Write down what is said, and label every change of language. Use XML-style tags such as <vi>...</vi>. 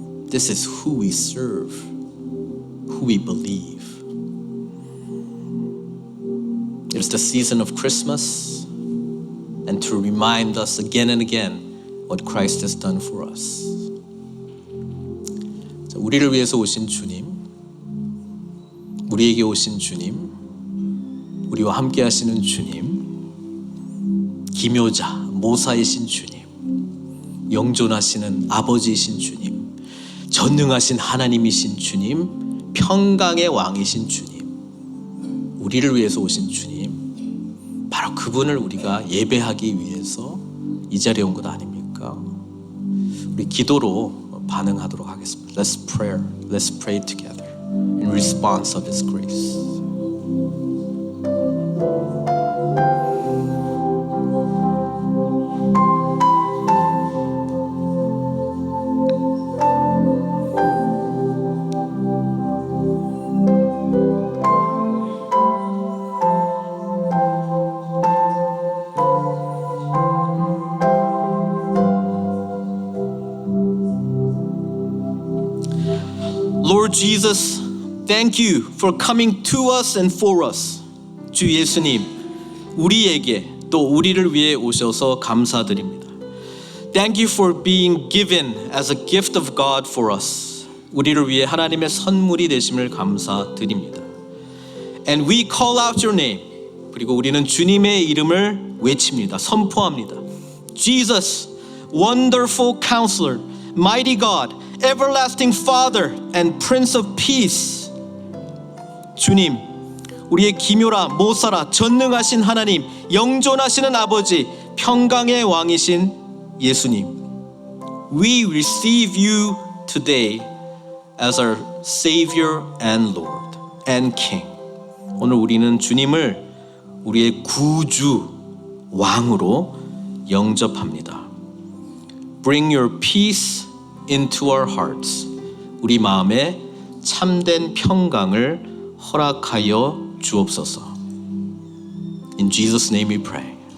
<en>This is who we serve, who we believe. It is the season of Christmas, and to remind us again and again what Christ has done for us.</en> <ko>우리를 위해서 오신 주님, 우리에게 오신 주님, 우리와 함께 하시는 주님, 기묘자, 모사이신 주님, 영존하시는 아버지이신 주님, 전능하신 하나님이신 주님, 평강의 왕이신 주님, 우리를 위해서 오신 주님, 바로 그분을 우리가 예배하기 위해서 이 자리에 온 것 아닙니까? 우리 기도로 반응하도록 하겠습니다.</ko> <en>Let's pray together in response of His grace. Lord Jesus, thank you for coming to us and for us.</en> <ko>주 예수님, 우리에게 또 우리를 위해 오셔서 감사드립니다.</ko> <en>Thank you for being given as a gift of God for us.</en> <ko>우리를 위해 하나님의 선물이 되심을 감사드립니다.</ko> <en>And we call out your name.</en> <ko>그리고 우리는 주님의 이름을 외칩니다. 선포합니다.</ko> <en>Jesus, wonderful counselor, mighty God, everlasting Father and Prince of Peace.</en> <ko>주님, 우리의 기묘라 모사라 전능하신 하나님, 영존하시는 아버지, 평강의 왕이신 예수님.</ko> <en>We receive you today as our Savior and Lord and King.</en> <ko>오늘 우리는 주님을 우리의 구주 왕으로 영접합니다.</ko> <en>Bring your peace into our hearts.</en> <ko>우리 마음에 참된 평강을 허락하여 주옵소서.</ko> <en>In Jesus' name we pray.</en>